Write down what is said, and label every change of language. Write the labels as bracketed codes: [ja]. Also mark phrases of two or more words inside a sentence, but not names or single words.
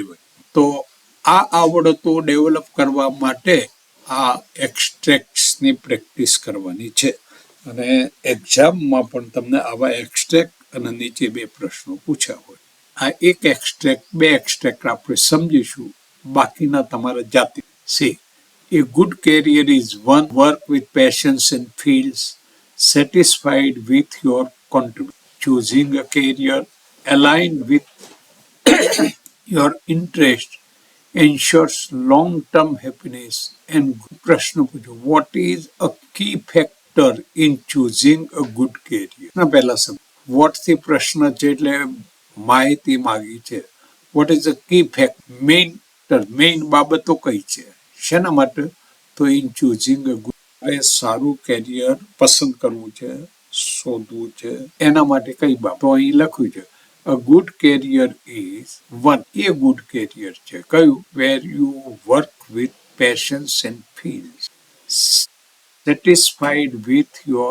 [gu] તો આ આવડતો ડેવલપ કરવા માટે આ એક્સ્ટ્રેક્ટ્સની પ્રેક્ટિસ કરવાની છે. અને એક્ઝામમાં પણ તમને આવા એક્સ્ટ્રેક્ટ અને નીચે 2 પ્રશ્નો પૂછ્યા હોય. આ એક એક્સ્ટ્રેક્ટ 2 એક્સ્ટ્રેક્ટ આપણે સમજીશું, બાકીના તમારે જાતે. સી, [en] a good career is one work with passions and feels satisfied with your contribution. Choosing a career aligned with your interest ensures long-term happiness and [gu] પ્રશ્ન પૂછો, [en] what is a key factor in choosing a good career? [gu] ના પહેલા સમજ, what થી પ્રશ્ન છે એટલે માહિતી માગી છે. [en] what is the key factor? [gu] મેઇન બાબતો કઈ છે, શેના માટે? તો [en] in choosing a good, [gu] સારું કેરિયર પસંદ કરવું છે, શોધવું છે, એના માટે કઈ બાબત? તો અહીં લખ્યું છે [en] a good career is one. a good career [gu] છે કયું? [en] where you work with passions and feels satisfied with your.